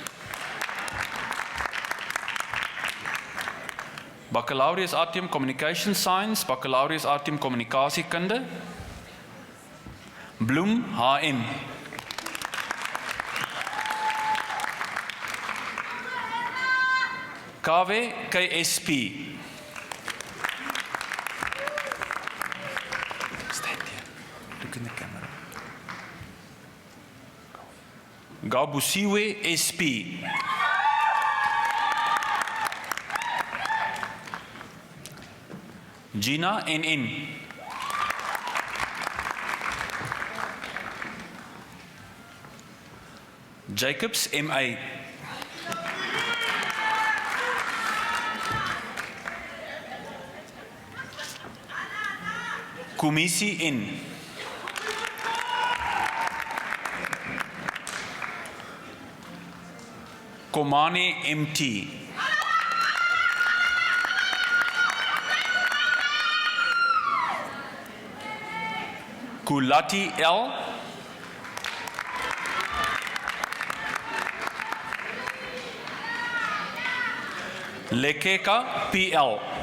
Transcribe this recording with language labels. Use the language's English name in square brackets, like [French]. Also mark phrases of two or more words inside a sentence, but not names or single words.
[English] Baccalaureus Artium Communication Science, Baccalaureus Artium Kommunikasiekunde. Bloem HM. KW KSP. Stand here. Look in the camera. Gabusiwe SP. Gina NN. Jacobs MA. Kumisi N. Komane MT. Kulati L. Lekeka PL.